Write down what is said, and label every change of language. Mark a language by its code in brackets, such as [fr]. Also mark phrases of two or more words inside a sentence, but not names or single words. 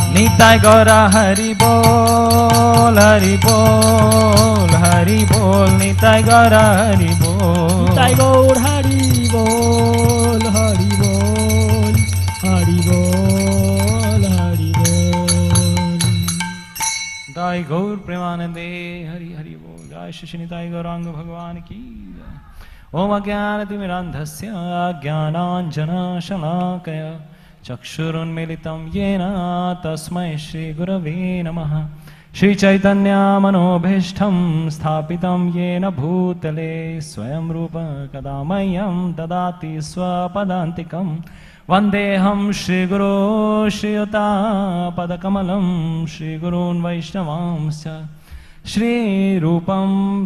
[bn] নিতাই গৌরা হরি বল হরি বল হরি বল নিতাই গৌরা হরি বল নিতাই গৌর হরি বল হরি বল হরি বল হরি বল নিতাই গৌর প্রেমানন্দে হরি হরি বোল [hi] जय श्री निताई गौरांग भगवान की जय। [sa] ओम अज्ञानतिमिरान्धस्य ज्ञानाञ्जनशलाकया चक्षुरुन्मीलितं येन तस्मै श्रीगुरवे नमः। श्रीचैतन्यमनोभीष्टं स्थापितं येन भूतले स्वयं रूप कदा मह्यं ददाति स्वपदान्तिकम् वन्देऽहं श्रीगुरो श्रीयुतापदकमलं श्रीगुरून् वैष्णवांश्च श्रीरूपं